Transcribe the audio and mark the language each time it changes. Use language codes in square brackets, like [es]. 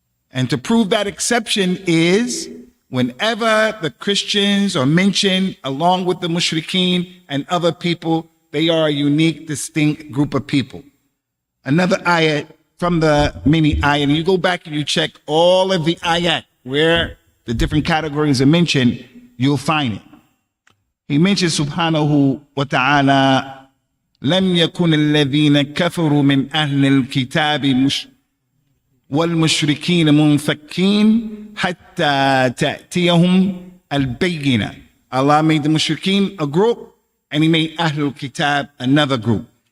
[en] And to prove that exception is whenever the Christians are mentioned along with the mushrikeen and other people, they are a unique, distinct group of people. Another ayat from the mini ayat, and you go back and you check all of the ayat where the different categories are mentioned, you'll find it. He mentions [ar] subhanahu wa ta'ala, لم يكن الذين كفروا من أهل الكتاب والمشركين منفكين حتى تأتيهم البينة. [en] Allah made the mushrikeen a group and he made Ahlul Kitab another group.